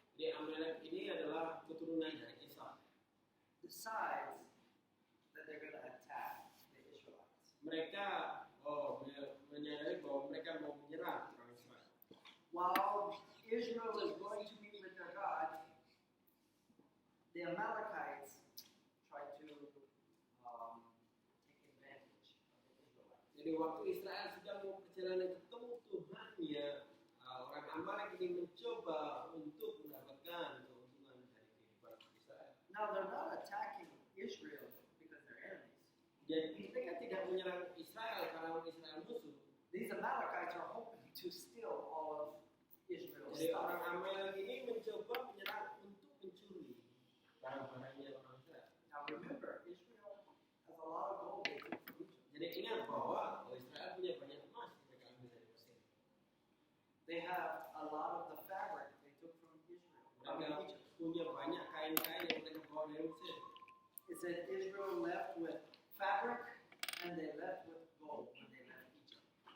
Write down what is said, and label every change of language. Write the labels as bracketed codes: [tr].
[id] Jadi Amalek ini adalah keturunan dari Esau. [en] Decides that they're going to attack the Israelites. [id] Mereka menyadari bahwa mereka mau menyerang orang Israel. [en] While Israel is going to be with their God, the Amalekites try to take advantage of the Israelites. [id] Jadi waktu Israel sedang mau perjalanan ketemu Tuhannya, orang Amalek ini mencoba untuk mendapatkan keuntungan dari kehidupan Israel. [en] Now they're not attacking Israel because they're enemies. [id] Jadi mereka tidak menyerang Israel karena orang Israel musuh. [en] These Amalekites are hoping to steal all of Israel's [id] Jadi orang [en] stuff. [id] Amalek ini mencoba menyerang untuk mencuri barang-barangnya orang Israel. [en] Now remember, Israel has a lot of gold they took from Egypt. [id] Jadi ingat bahwa Israel punya banyak emas yang mereka ambil dari Mesir. [en] They have a lot of the fabric they took from Israel. [id] Mereka [en] Egypt. [id] punya banyak kain-kain yang mereka bawa dari Mesir. [en] It said Israel left with fabric and they left with gold when they left Egypt.